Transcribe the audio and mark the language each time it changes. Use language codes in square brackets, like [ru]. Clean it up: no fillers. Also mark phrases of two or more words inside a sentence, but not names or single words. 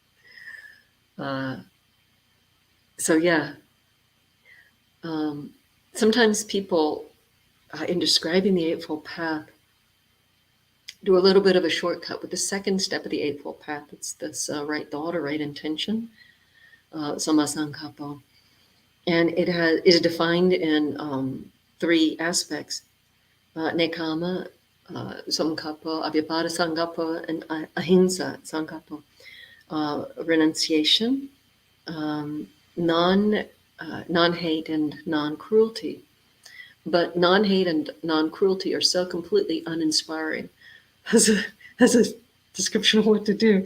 [en] So yeah, sometimes people, in describing the Eightfold Path, do a little bit of a shortcut with the second step of the Eightfold Path. It's this right thought or right intention, sammasankappa. And it is defined in 3 aspects, [pi] nekama, samkappa, abhyapada sankappa, and ahimsa sankappa. [en] Renunciation, non-hate and non-cruelty. But non-hate and non-cruelty are so completely uninspiring as a description of what to do.